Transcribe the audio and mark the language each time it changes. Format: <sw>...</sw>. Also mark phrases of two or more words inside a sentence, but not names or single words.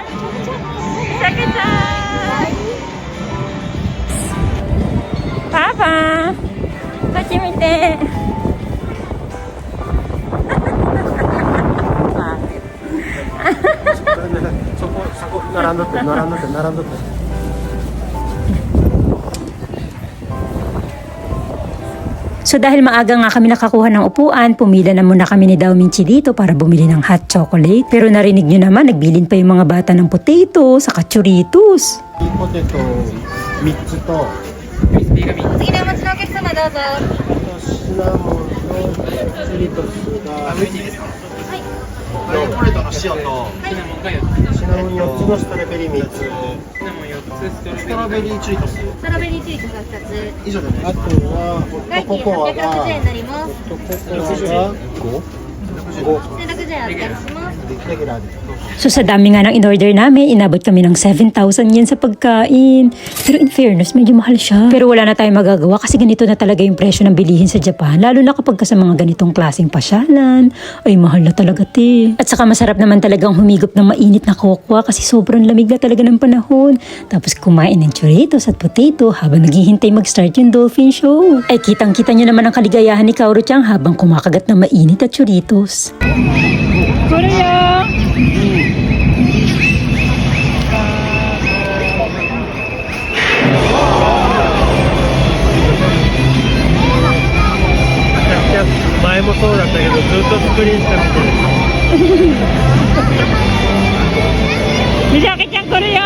<ja>みさきちゃん。パパ。こっち見て。そこ並んどって。</ja> <tl>So dahil maaga nga kami nakakuha ng upuan, pumila na muna kami ni Daominchi dito para bumili ng hot chocolate. Pero narinig nyo naman, nagbilin pa yung mga bata ng potato, saka churritos.</tl> <ja>ポテト3つと次のお持ちのお客様どうぞ。シナモンとチリトスがチョコレートの塩とシナモン4つのストロベリー3つストロベリーチュイトスストロベリーチーズが2つ。以上であとはホットココアが 860円になります。ホットココアが5 1600円お願いします。レギュラーで</ja> <tl>So sa dami nga ng in-order namin, inabot kami ng 7,000 yen sa pagkain. Pero in fairness, medyo mahal siya. Pero wala na tayong magagawa kasi ganito na talaga yung presyo ng bilihin sa Japan. Lalo na kapag sa mga ganitong klaseng pasyalan, ay mahal na talaga te. At saka masarap naman talagang humigop ng mainit na kokwa kasi sobrang lamig na talaga ng panahon. Tapos kumain ng churritos at potato habang naghihintay mag-start yung dolphin show. Ay kitang-kita niyo naman ang kaligayahan ni Kaoru-chan habang kumakagat ng mainit at churritos. Korea!</tl> <ja>前もそうだったけどずっとスクリーンしか見てるみさきちゃん ころ よ!</ja>